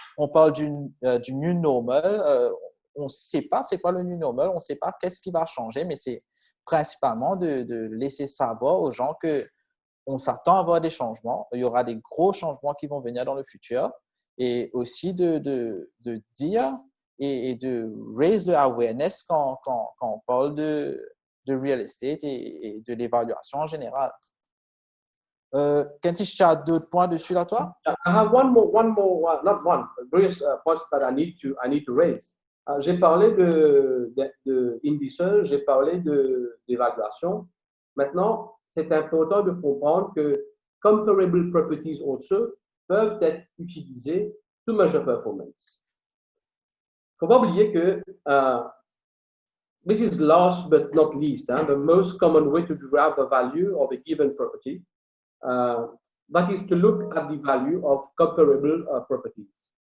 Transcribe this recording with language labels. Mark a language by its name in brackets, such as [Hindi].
[French] On parle du [English] new normal, [French] on ne sait pas c'est quoi le new normal, on ne sait pas qu'est-ce qui va changer, mais c'est principalement de laisser savoir aux gens que on s'attend à avoir des changements. Il y aura des gros changements qui vont venir dans le futur, et aussi de dire et de [English] raise the awareness [French] quand on parle de real estate et de l'évaluation en général. Kentish, tu as d'autres points dessus là, toi? [English] I have one more, not one, various points that I need to raise. [French] J'ai parlé de indices, j'ai parlé d'évaluation. Maintenant, c'est important de comprendre que [English] comparable properties also [French] peuvent être utilisées [English] to measure performance. [French] Il ne faut pas oublier que [English] this is last but not least, the most common way to derive the value of a given property, that is to look at the value of comparable properties.